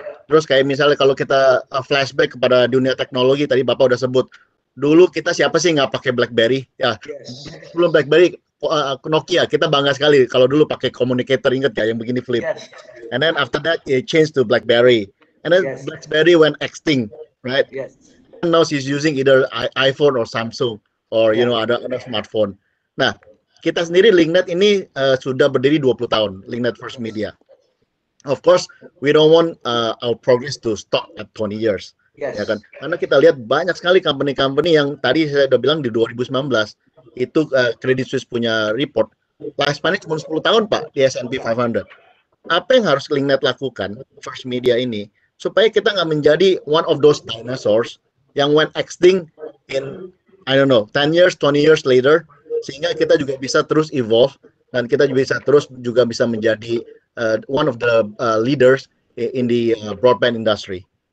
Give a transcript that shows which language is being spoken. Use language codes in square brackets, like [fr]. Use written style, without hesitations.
[id] Terus kayak misalnya kalau kita flashback kepada dunia teknologi, tadi Bapak udah sebut, dulu kita siapa sih nggak pakai BlackBerry? Ya, sebelum BlackBerry, Nokia, kita bangga sekali kalau dulu pakai communicator, inget ya, yang begini flip. [en] And then after that, it changed to BlackBerry. And then BlackBerry went extinct, right? And now she's using either iPhone or Samsung, or you know, [id] ada [en] smartphone. [id] Nah, kita sendiri LinkNet ini sudah berdiri 20 tahun, LinkNet First Media. [en] Of course, we don't want our progress to stop at 20 years. [id] Ya kan? Karena kita lihat banyak sekali company-company yang tadi saya udah bilang di 2019 itu Credit Suisse punya report, lifespan-nya cuma 10 tahun Pak di S&P 500. Apa yang harus LinkNet lakukan, First Media ini, supaya kita nggak menjadi [en] one of those dinosaurs [id] yang [en] went extinct in, I don't know, 10 years, 20 years later, [id] sehingga kita juga bisa terus evolve dan kita juga bisa menjadi [en] one of the leaders in the broadband industry.